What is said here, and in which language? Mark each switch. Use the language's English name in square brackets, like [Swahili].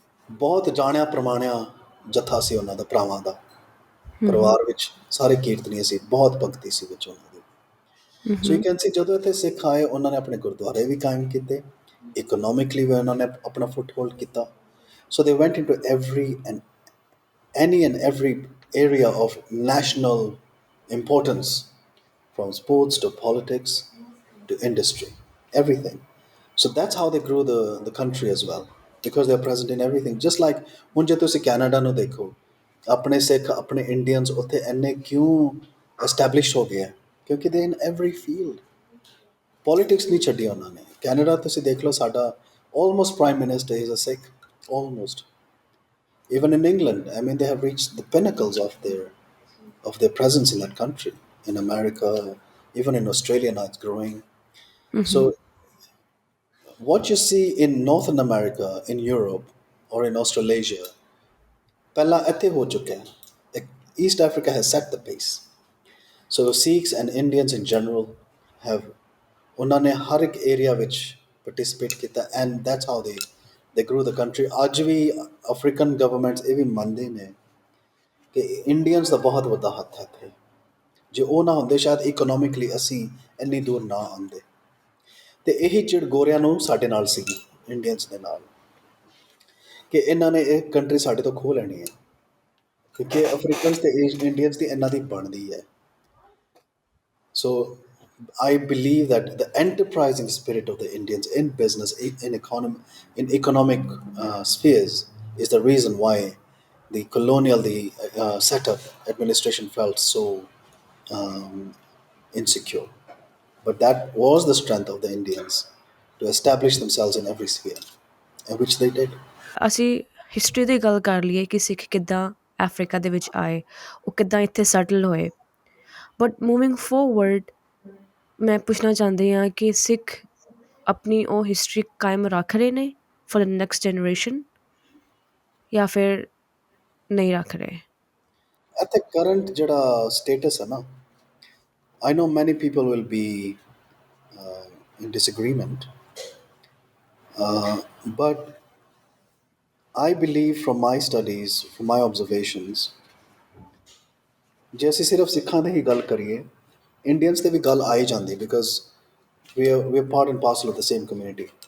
[Punjabi] ਬਹੁਤ ਜਾਣਿਆ ਪ੍ਰਮਾਣਿਆ ਜੱਥਾ ਸੀ ਉਹਨਾਂ ਦਾ, ਭਰਾਵਾਂ ਦਾ। Mm-hmm. ਪਰਿਵਾਰ ਵਿੱਚ ਸਾਰੇ ਕੀਰਤਨੀਏ ਸੀ, ਬਹੁਤ ਭਗਤੀ ਸੀ ਵਿੱਚ ਉਹਨਾਂ ਦੀ। [English] So you Mm-hmm. [Punjabi] Can see ਜਦੋਂ ਇੱਥੇ ਸਿੱਖ ਆਏ, ਉਹਨਾਂ ਨੇ ਆਪਣੇ ਗੁਰਦੁਆਰੇ ਵੀ ਕਾਇਮ ਕੀਤੇ, ਇਕਨੋਮਿਕਲੀ ਵੀ ਉਹਨਾਂ ਨੇ ਆਪਣਾ ਫੁੱਟ ਹੋਲਡ ਕੀਤਾ। [English] So they went into every and any and every area of national importance, from sports to politics to industry, everything. So that's how they grew the country as well, because they're present in everything. Just like [Punjabi] ਹੁਣ ਜੇ ਤੁਸੀਂ Canada ਨੂੰ ਦੇਖੋ, ਆਪਣੇ ਸਿੱਖ, ਆਪਣੇ Indians ਉੱਥੇ ਇੰਨੇ ਕਿਉਂ ਐਸਟੈਬਲਿਸ਼ ਹੋ ਗਏ ਹੈ? ਕਿਉਂਕਿ [English] They in every field. [Punjabi] ਪੋਲੀਟਿਕਸ ਨਹੀਂ ਛੱਡੀ ਉਹਨਾਂ ਨੇ। ਕੈਨੇਡਾ ਤੁਸੀਂ ਦੇਖ ਲਓ, ਸਾਡਾ [English] Almost prime minister is a Sikh, almost. Even in England, I mean, they have reached the pinnacles of their presence in that country. In America, even in Australia now, it's growing. So, Mm-hmm. what you see in Northern America, in Europe, or in Australasia, [Punjabi] ਪਹਿਲਾਂ ਇੱਥੇ ਹੋ ਚੁੱਕਿਆ ਹੈ। [English] East Africa has set the pace. So, Sikhs and Indians in general have [Punjabi] ਉਹਨਾਂ ਨੇ ਹਰ ਇੱਕ area ਵਿੱਚ participate ਕੀਤਾ, [English] And that's how they grew the country. [Punjabi] ਅੱਜ ਵੀ ਅਫਰੀਕਨ ਗਵਰਨਮੈਂਟਸ ਇਹ ਵੀ ਮੰਨਦੇ ਨੇ ਕਿ ਇੰਡੀਅਨਸ ਦਾ ਬਹੁਤ ਵੱਡਾ ਹੱਥ ਹੈ ਇੱਥੇ। ਜੇ ਉਹ ਨਾ ਹੁੰਦੇ, ਸ਼ਾਇਦ ਇਕਨੋਮਿਕਲੀ ਅਸੀਂ ਇੰਨੀ ਦੂਰ ਨਾ ਆਉਂਦੇ। ਅਤੇ ਇਹੀ ਚਿੜ ਗੋਰਿਆਂ ਨੂੰ ਸਾਡੇ ਨਾਲ ਸੀਗੀ, ਇੰਡੀਅਨਸ ਦੇ ਨਾਲ, ਕਿ ਇਹਨਾਂ ਨੇ ਇਹ ਕੰਟਰੀ ਸਾਡੇ ਤੋਂ ਖੋਹ ਲੈਣੀ ਹੈ, ਕਿਉਂਕਿ ਅਫਰੀਕਨਸ ਅਤੇ ਇੰਡੀਅਨਸ ਦੀ ਇਹਨਾਂ ਦੀ ਬਣਦੀ ਹੈ। [English] So I believe that the enterprising spirit of the Indians in business, in economic spheres, is the reason why the colonial, the setup administration felt so um, insecure. But that was the strength of the Indians to establish themselves in every sphere, and which they did. [Punjabi] ਅਸੀਂ history ਦੀ ਗੱਲ ਕਰ ਲਈਏ ਕਿ ਸਿੱਖ ਕਿੱਦਾਂ Africa ਦੇ ਵਿੱਚ ਆਏ, ਉਹ ਕਿੱਦਾਂ ਇੱਥੇ ਸੈਟਲ ਹੋਏ, [English] but moving forward [Punjabi] ਮੈਂ ਪੁੱਛਣਾ ਚਾਹੁੰਦੀ ਹਾਂ ਕਿ ਸਿੱਖ ਆਪਣੀ ਉਹ ਹਿਸਟਰੀ ਕਾਇਮ ਰੱਖ ਰਹੇ ਨੇ [English] for the next generation, [Hindi] या फिर नहीं रख रहे? [English] At the current jada status hai na, I know many people will be in disagreement, but I believe from my studies, from my observations, [Punjabi] ਜੇ ਅਸੀਂ ਸਿਰਫ ਸਿੱਖਾਂ ਦੀ ਹੀ ਗੱਲ ਕਰੀਏ, ਇੰਡੀਅਨਸ ਤੇ ਵੀ ਗੱਲ ਆ ਹੀ ਜਾਂਦੀ, [English] because we are part and parcel of the same community.